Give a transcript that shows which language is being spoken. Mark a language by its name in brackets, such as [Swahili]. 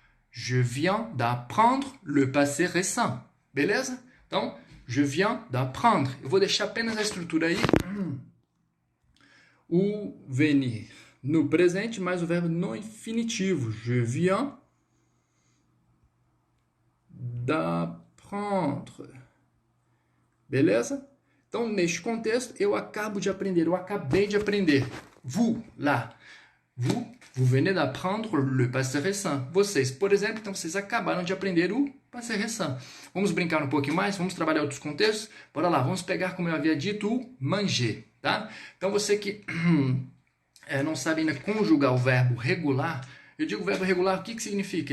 [French] Je viens d'apprendre le passé récent. [Portuguese] Beleza? Então, [French] je viens d'apprendre. [Portuguese] Eu vou deixar apenas a estrutura aí. O venir no presente, mais o verbo no infinitivo. [French] Je viens d'apprendre. Beleza? [Portuguese] Então, neste contexto, eu acabo de aprender, eu acabei de aprender. [French] Vous, lá. Vous venez d'apprendre le passé récent. [Portuguese] Vocês, por exemplo, então vocês acabaram de aprender o passé récent. Vamos brincar um pouquinho mais? Vamos trabalhar outros contextos? Bora lá, vamos pegar, como eu havia dito, o manger, tá? Então, você que não sabe ainda conjugar o verbo regular, eu digo verbo regular, o que significa?